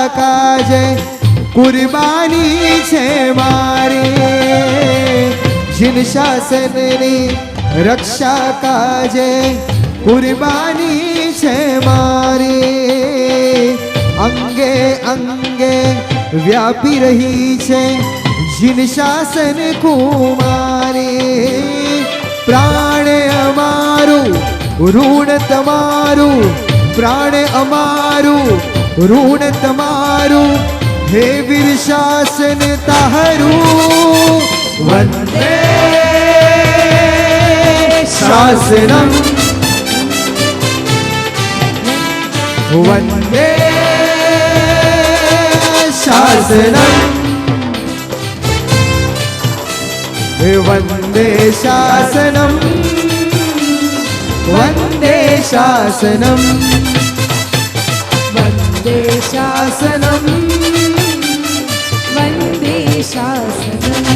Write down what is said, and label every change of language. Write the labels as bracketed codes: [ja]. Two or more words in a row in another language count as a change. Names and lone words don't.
[gu] કાજે કુરબાની છે મારી, જિન શાસનની રક્ષા કાજે કુરબાની છે મારી, અંગે અંગે વ્યાપી રહી છે જિન શાસન કુમારી। પ્રાણ અમારું ઋણ તમારું, પ્રાણ અમારું ઋણ તમારું, હે વીર શાસન તાહરું વંદે [sa] शासनम वंदे शासनम वंदे शासनम वंदे शासनम वंदे शासनम वंदे शासनम।